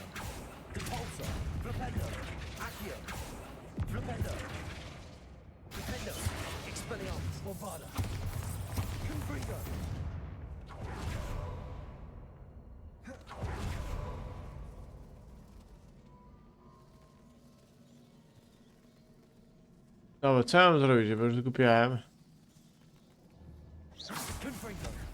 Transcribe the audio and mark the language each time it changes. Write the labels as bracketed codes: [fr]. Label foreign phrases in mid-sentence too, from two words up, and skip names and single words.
[pl] Repulsor. Flipendo. Accio. Flipendo. Flipendo. Expelliarmus. Bombarda. Confringo. Dobra, co ja mam zrobić? Bo już zgubiłem. Confringo.